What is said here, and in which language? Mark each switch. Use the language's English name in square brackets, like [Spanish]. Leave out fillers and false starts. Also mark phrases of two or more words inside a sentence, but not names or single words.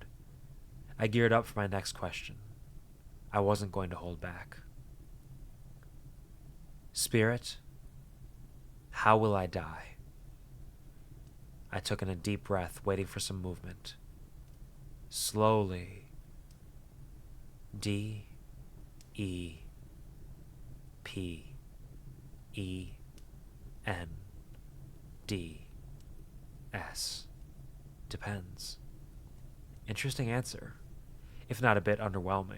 [English] I geared up for my next question. I wasn't going to hold back. Spirit, how will I die? I took in a deep breath, waiting for some movement. Slowly. D-E-P-E-E-S. Depends. Interesting answer, if not a bit underwhelming.